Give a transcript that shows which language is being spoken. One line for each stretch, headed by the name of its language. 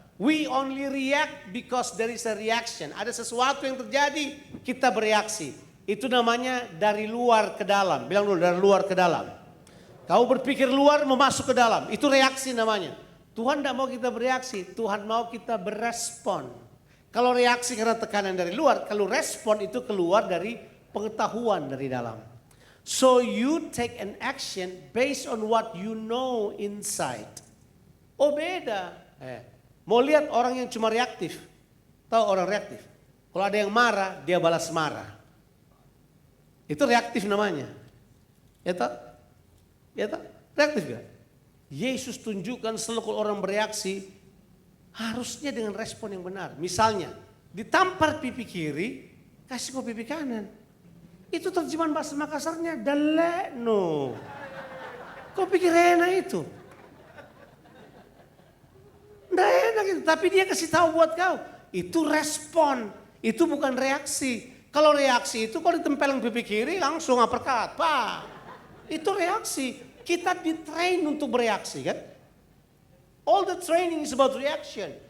English: We only react because there is a reaction.
Indonesian: Ada sesuatu yang terjadi, kita bereaksi. Itu namanya dari luar ke dalam. Bilang dulu, dari luar ke dalam. Kau berpikir luar, mau masuk ke dalam. Itu reaksi namanya. Tuhan tidak mau kita bereaksi, Tuhan mau kita berespon. Kalau reaksi karena tekanan dari luar, kalau respon itu keluar dari pengetahuan dari dalam.
English: So you take an action based on what you know inside.
Indonesian: Oh beda. Mau lihat orang yang cuma reaktif. Tahu orang reaktif? Kalau ada yang marah, dia balas marah. Itu reaktif namanya. Ya tak? Ya tak? Reaktif gak? Yesus tunjukkan selalu kalau orang bereaksi, harusnya dengan respon yang benar. Misalnya, ditampar pipi kiri, kasih kau pipi kanan. Itu terjemahan bahasa Makassarnya, dalekno. Kau pikir enak itu? Nggak enak itu, tapi dia kasih tahu buat kau. Itu respon, itu bukan reaksi. Kalau reaksi itu kalau ditempelin pipi kiri langsung uppercut, Pak. Itu reaksi. Kita ditrain untuk bereaksi kan.
English: All the training is about reaction.